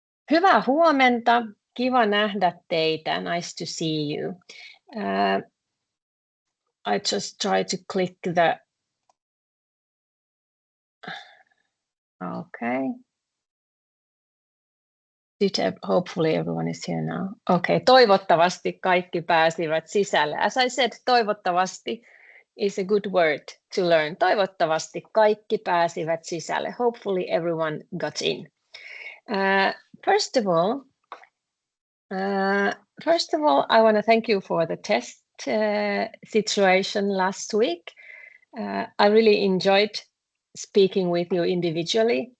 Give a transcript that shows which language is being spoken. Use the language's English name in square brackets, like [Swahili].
[Finnish] Hyvää huomenta. Kiva nähdä teitä. [English] Nice to see you. I just try to click the. Okay. Hopefully everyone is here now. [Finnish] Okay, toivottavasti kaikki pääsivät sisälle. [English] As I said, toivottavasti is a good word to learn. [Finnish] Toivottavasti kaikki pääsivät sisälle. [English] Hopefully everyone got in. First of all, I want to thank you for the test situation last week. I really enjoyed speaking with you individually.